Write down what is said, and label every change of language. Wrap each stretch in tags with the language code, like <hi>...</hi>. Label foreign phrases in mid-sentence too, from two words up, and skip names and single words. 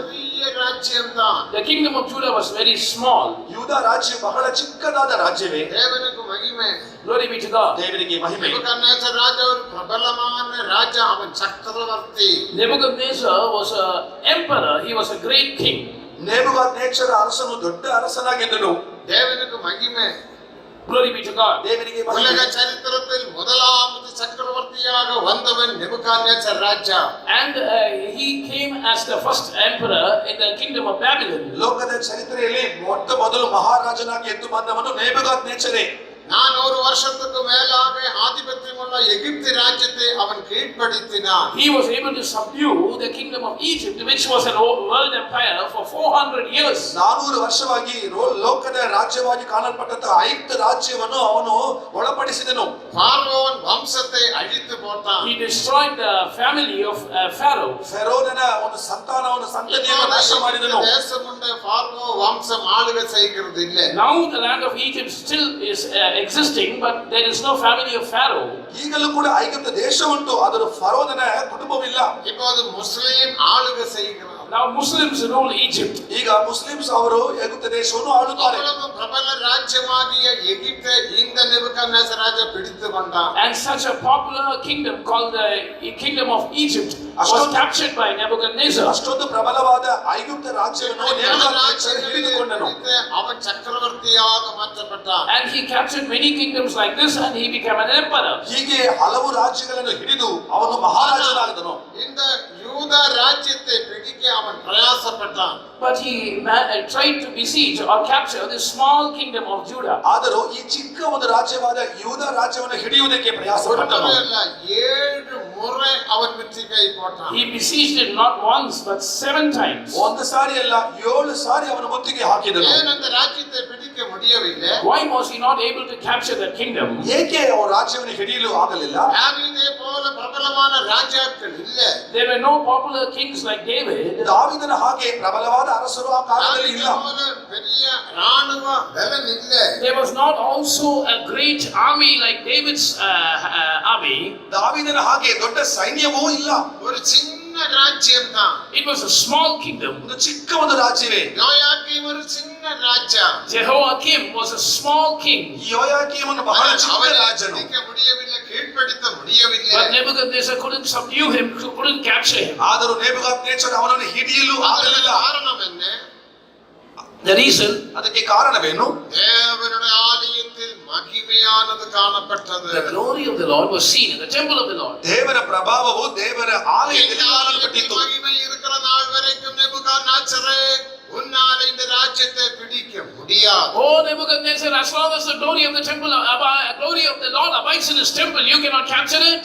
<ta>சிறிய ராஜ்யம் தான்.</ta> <en>The kingdom of Judah was very small.</en> <kn>ಯೂದ ರಾಜ್ಯ ಬಹಳ ಚಿಕ್ಕದಾದ ರಾಜ್ಯವೇ.</kn> <ta>தேவனுக்கு மகிமை.</ta> <en>Glory be to God.</en> <kn>ದೇವರಿಗೆ ಮಹಿಮೆ.</kn> <ta>நேபுகாத்நேச்சர் ராஜா ஒரு பிரபலமான ராஜா, அவன் சக்கரவர்த்தி.</ta> <en>Nebuchadnezzar was an emperor. He was a great king.</en> <kn>ನೆಬೂಕದ್ನೆಚ್ಚರ್ ಅರಸನು ದೊಡ್ಡ ಅರಸನಾಗಿದ್ದನು.</kn> <ta>தேவனுக்கு மகிமை.</ta> <en>Glory be to God.</en> <kn>ದೇವರಿಗೆ</kn> <ta>உலக</ta> <kn>ಮಹಿಮೆ.</kn> <ta>சரித்திரத்தில் முதலாவது சக்கரவர்த்தியாக வந்தவன் நேபுகாத்நேச்சர் ராஜா.</ta> <en>And he came as the first emperor in the kingdom of Babylon.</en> <kn>ಲೋಕದ ಚರಿತ್ರೆಯಲ್ಲಿ ಮೊಟ್ಟ ಮೊದಲು ಮಹಾರಾಜನಾಗಿ ಎದ್ದು ಬಂದವನು ನೆಬೂಕದ್ನೆಚ್ಚರೇ.</kn> <ta>400 வருஷத்துக்கு மேலாக ஆதிபத்தியமுள்ள எகிப்து ராஜ்யத்தை அவன் கீழ்ப்படுத்தினான்.</ta> <en>He was able to subdue the kingdom of Egypt, which was a world empire for 400 years.</en> <kn>400 ವರ್ಷವಾಗಿ ಲೋಕದ ರಾಜ್ಯವಾಗಿ ಕಾಣಲ್ಪಟ್ಟಂತಹ ಐಗುಪ್ತ ರಾಜ್ಯವನ್ನು ಅವನು ಒಳಪಡಿಸಿದನು.</kn> <ta>பார்வோன் வம்சத்தை அழித்து போட்டான்.</ta> <en>He destroyed the family of Pharaoh.</en> <kn>ಫೆರೋನನ ಒಂದು ಸಂತಾನವನ್ನು ಸಂತತಿಯನ್ನು ನಾಶ ಮಾಡಿದನು.</kn> <ta>தேசமுண்ட பார்வோ வம்சம் ஆளுகை செய்கிறது இல்லை.</ta> <en>Now the land of Egypt still is existing, but there is no family of Pharaoh.</en> <kn>ಈಗಲೂ ಕೂಡ ಐಗುಪ್ತ ದೇಶ ಉಂಟು, ಅದರ ಫರೋದನ ಕುಟುಂಬವಿಲ್ಲ.</kn> <ta>இப்போது முஸ்லிம் ஆளுகை செய்கிறார்.</ta> <en>Now Muslims rule Egypt.</en> <kn>ಈಗ ಮುಸ್ಲಿಮ್ಸ್ ಅವರು ಐಗುಪ್ತ ದೇಶವನ್ನು ಆಳುತ್ತಾರೆ.</kn> <ta>அவ்வளவு பிரபல ராஜ்யமாகிய எகிப்தை இந்த நேபுகாத்நேச்சர் ராஜா பிடித்து கொண்டான்.</ta> <en>And such a popular kingdom called the kingdom of Egypt was captured by Nebuchadnezzar.</en> <kn>ಅಷ್ಟೊಂದು ಪ್ರಬಲವಾದ ಐಗುಪ್ತ ರಾಜ್ಯವನ್ನು ನೆಬೂಕದ್ನೆಚ್ಚರ್ ಹಿಡಿದುಕೊಂಡನು.</kn> <ta>அவன் சக்கரவர்த்தியாக மாற்றப்பட்டான்.</ta> <en>And he captured many kingdoms like this and he became an emperor.</en> <kn>ಹೀಗೆ ಹಲವು ರಾಜ್ಯಗಳನ್ನು ಹಿಡಿದು ಅವನು ಮಹಾರಾಜನಾದನು.</kn> <ta>இந்த யூதா ராஜ்யத்தை பிடிக்க அவன் பிரயாசப்பட்டான்.</ta> <en>But he tried to besiege or capture this small kingdom of Judah.</en> <kn>ಆದರೂ ಈ ಚಿಕ್ಕ ಒಂದು ರಾಜ್ಯವಾದ ಯೂದ ರಾಜ್ಯವನ್ನು ಹಿಡಿಯುವುದಕ್ಕೆ ಪ್ರಯಾಸಪಟ್ಟನು.</kn> <ta>7 முறை அவன் முற்றுகை போட்டான்.</ta> <en>He besieged it not once but 7 times.</en> <kn>ಒಂದು ಸಾರಿ ಅಲ್ಲ 7 ಸಾರಿ ಅವನು ಮುತ್ತಿಗೆ ಹಾಕಿದನು.</kn> <ta>ஏன் அந்த ராஜ்யத்தை பிடிக்க முடியவில்லை?</ta> <en>Why was he not able to capture that kingdom?</en> <kn>ಏಕೆ ಅವರ ರಾಜ್ಯವನ್ನು ಹಿಡಿಯಲು ಆಗಲಿಲ್ಲ?</kn> <ta>தாவீதை போல பிரபலமான ராஜாக்கள் இல்ல.</ta> <en>There were no popular kings like David.</en> <kn>ದಾವೀದನ ಹಾಗೆ ಪ್ರಬಲವಾದ ಅರಸರು ಆ ಕಾಲದಲ್ಲಿ ಇಲ್ಲ.</kn> <ta>தாவீதை போல பெரிய ராணுவ பலம் இல்ல.</ta> <en>There was not also a great army like David's army.</en> <kn>ದಾವೀದನ ಹಾಗೆ ದೊಡ್ಡ ಸೈನ್ಯವೂ ಇಲ್ಲ.</kn> <ta>ஒரு சின்ன ராஜ்யம் தான்.</ta> <en>It was a small kingdom.</en> <kn>ಒಂದು ಚಿಕ್ಕ ಒಂದು ರಾಜ್ಯವೇ.</kn> <ta>யோயாக்கீம் ஒரு சின்ன ராஜா.</ta> <en>Jehoiakim was a small king.</en> <kn>ಯೋಯಾಕೀಮನು ಬಹಳ ಚಿಕ್ಕ ರಾಜನು.</kn> <ta>பிடிக்க முடியவில்லை, கீழ்ப்படுத்த முடியவில்லை.</ta> <en>But Nebuchadnezzar couldn't subdue him, couldn't capture him.</en> <kn>ಆದರೂ ನೆಬೂಕದ್ನೆಚ್ಚರ್ ಅವನನ್ನು ಹಿಡಿಯಲು ಆಗಲಿಲ್ಲ.</kn> <ta>காரணம் என்ன?</ta> <en>The reason,</en> <kn>ಅದಕ್ಕೆ ಕಾರಣವೇನು?</kn> <ta>தேவனுடைய ஆலயத்தில் மகிமையானது காணப்பட்டது.</ta> <en>the glory of the Lord was seen in the temple of the Lord.</en> <kn>ದೇವರ ಪ್ರಭಾವವು ದೇವರ ಆಲಯದಲ್ಲಿ</kn> <ta>இந்த</ta> <kn>ಕಾಣಲ್ಪಟ್ಟಿತು.</kn> <ta>ஆலயத்தில் மகிமை இருக்கிற நாள் வரைக்கும் நேபுகாத்நேச்சரே, உன்னால் இந்த ராஜ்யத்தை பிடிக்க முடியாது.</ta> <en>Oh Nebuchadnezzar, as long as the glory of the temple, glory of the Lord abides in his temple, you cannot capture it.</en>